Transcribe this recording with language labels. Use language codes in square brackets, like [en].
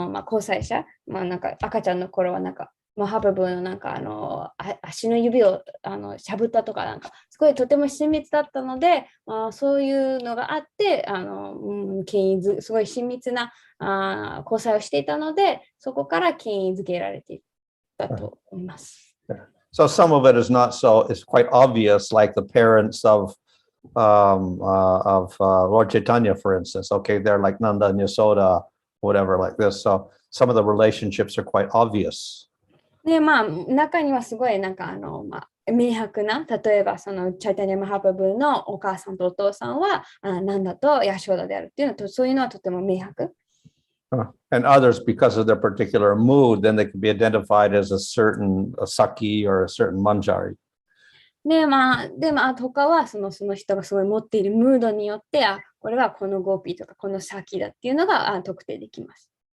[ja] 交際者、なんか赤ちゃんの頃はなんかマハプブのなんか足の指をしゃぶったとかなんかすごいとても親密だったので、そういうのがあって権威すごい親密な交際をしていたので、そこから権威づけられていたと思います。 [en] So some of it is not so, it's quite obvious, like the parents of Lord Chaitanya, for instance. Okay, they're like Nanda and Yasoda, whatever, like this. So some of the relationships are quite obvious. [ja] で、中にはすごいなんか明白な、例えばそのチャイタニアマハプブのお母さんとお父さんはナンダとヤショーダであるっていうのと、そういうのはとても明白。 [en] And others, because of their particular mood, then they can be identified as a Saki or a certain Manjari. [ja] で、他はその人がすごい持っているムードによって、これはこのゴーピーとかこのサキだっていうのが特定できます。